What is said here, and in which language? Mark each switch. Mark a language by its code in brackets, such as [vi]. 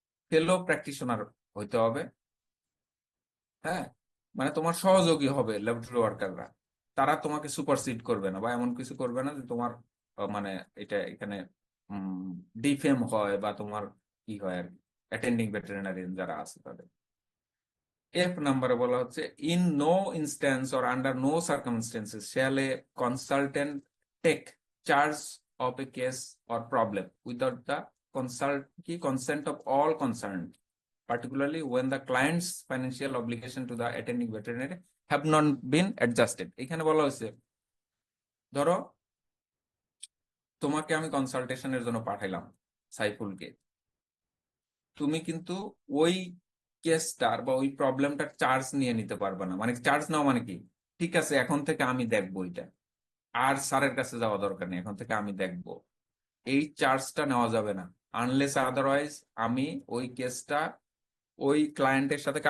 [bn] ফেলো practitioner হইতে হবে। হ্যাঁ, মানে তোমার সহযোগী হবে ল্যাবরেটরি ওয়ার্কাররা, তারা তোমাকে সুপারসিড করবে না বা এমন কিছু করবে না যে তোমার মানে এটা এখানে ডিফেম হয় বা তোমার কি হয় আর কি, অ্যাটেন্ডিং ভেটেরিনারিয়ান যারা আছে তাদের। এফ নাম্বারে বলা হচ্ছে [en] In no instance or under no circumstances shall a consultant take charge of a case or problem without the consent of all concerned, particularly when the client's financial obligation to the attending veterinary have not been adjusted. [bn] এখানে বলা হয়েছে ধরো তোমাকে আমি কনসালটেশনের জন্য পাঠাইলাম সাইফুলকে, তুমি কিন্তু ওই কেসটার বা ওই প্রবলেমটার চার্জ নিয়ে নিতে পারবে না। মানে চার্জ নাও মানে কি, ঠিক আছে এখন থেকে আমি দেখবো এটা, আর স্যারের কাছে যাওয়া দরকার নেই, এখন থেকে আমি দেখবো, এই চার্জটা নেওয়া যাবে না আনলেস আদারওয়াইজ আমি ওই কেসটা ওই ক্লায়েন্টের সাথে।